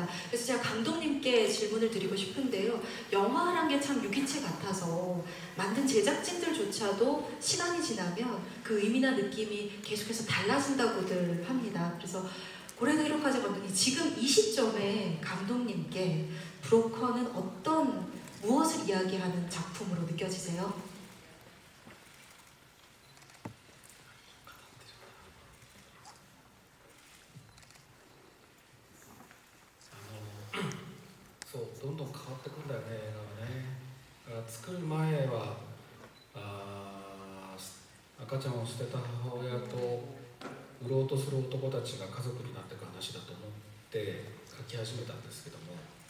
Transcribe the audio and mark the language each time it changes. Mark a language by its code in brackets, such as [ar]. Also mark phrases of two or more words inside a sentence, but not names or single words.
[ko] 그래서 제가 감독님께 질문을 드리고 싶은데요. 영화란 게 참 유기체 같아서 만든 제작진들조차도 시간이 지나면 그 의미나 느낌이 계속해서 달라진다고들 합니다. 그래서 고레다 히로카즈 감독님, 지금 이 시점에 감독님께 브로커는 무엇을 이야기하는 작품으로 느껴지세요? [ja] そうどんどん変わってくんだよね映画はね。だから作る前は赤ちゃんを捨てた母親と売ろうとする男たちが家族になっていく話だと思って書き始めたんですけども、